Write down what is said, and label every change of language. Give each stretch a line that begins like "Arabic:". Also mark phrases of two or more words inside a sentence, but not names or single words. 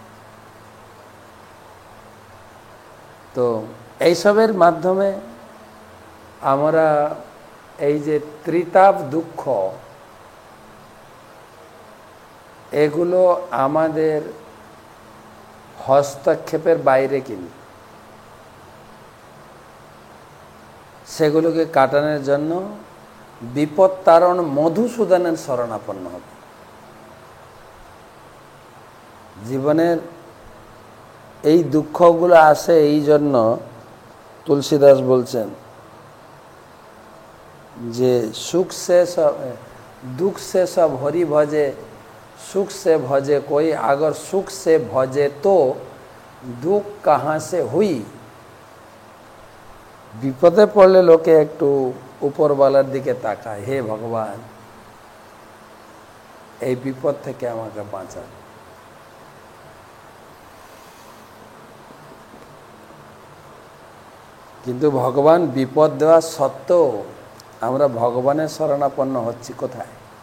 Bangla: তো এইসবের মাধ্যমে আমরা এই যে ত্রিতাপ দুঃখ, এগুলো আমাদের হস্তক্ষেপের বাইরে কিনি, সেগুলোকে কাটানোর জন্য বিপদ তারণ মধুসূদনের শরণাপন্ন হবে। জীবনের এই দুঃখগুলো আসে এই জন্য তুলসীদাস বলছেন যে
Hindi: सुख से सब दुख से सब हरि भजे, सुख से भजे कोई, अगर सुख से भजे तो दुख कहाँ से हुई।
Bangla: বিপদে পড়লে লোকে একটু উপরওয়ালার দিকে তাকায়, হে ভগবান এই বিপদ থেকে আমাকে বাঁচান। কিন্তু ভগবান বিপদ দেওয়া সত্ত্বেও আমরা ভগবানের শরণাপন্ন হচ্ছি কোথায়?